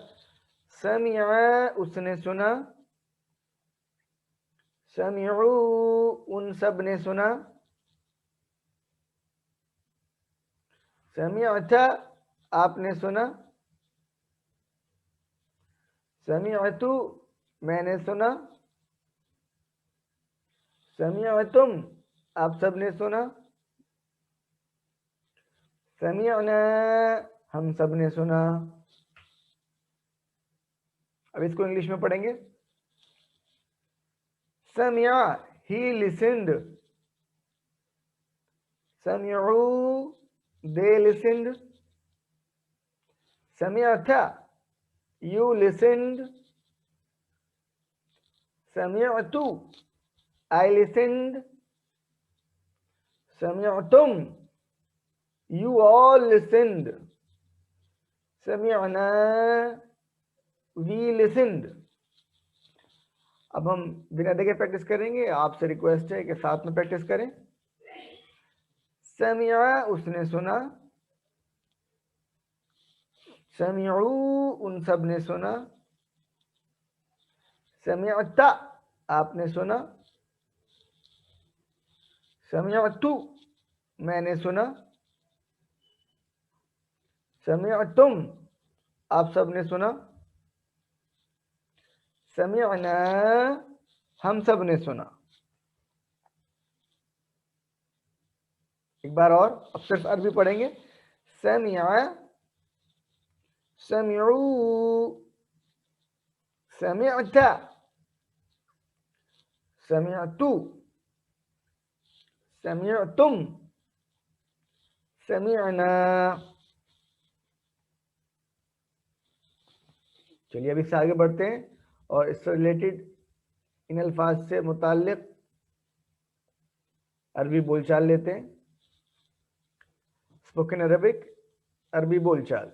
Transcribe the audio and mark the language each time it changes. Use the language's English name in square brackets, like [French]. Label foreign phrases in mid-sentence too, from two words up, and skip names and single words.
[Hindi] समिया, उसने सुना, समिउ, उन सब ने सुना, समिअता, आपने सुना, समिअतु, मैंने सुना, समिअतुम, आप सब ने सुना, समिअना, हम सब ने सुना, अब इसको इंग्लिश में पढ़ेंगे। [English] समिया, he listened. समिउ, they listened. समिअता, you listened. समिअतु, I listened. [Arabic] समिअतुम, [English] you all listened. समिअना, we listened. [Hindi] अब हम बिना देखे प्रैक्टिस करेंगे। आपसे रिक्वेस्ट है कि साथ में प्रैक्टिस करें। समिआ, उसने सुना। समिउ, उन सब ने सुना। समिअता, आपने सुना। समिअतु, मैंने सुना। समिअतुम, आप सब ने सुना। समिअना, हम सब ने सुना। एक बार और, अब सिर्फ अरबी पढ़ेंगे। [Arabic] سمع، سمعوا، سمعتَ، سمعتُ، سمعتم، سمعنا. [Hindi] चलिए अभी से आगे बढ़ते हैं और इससे रिलेटेड इन अल्फाज से मुताल्लिक अरबी बोलचाल लेते हैं। [English] spoken Arabic, [Hindi] अरबी बोलचाल।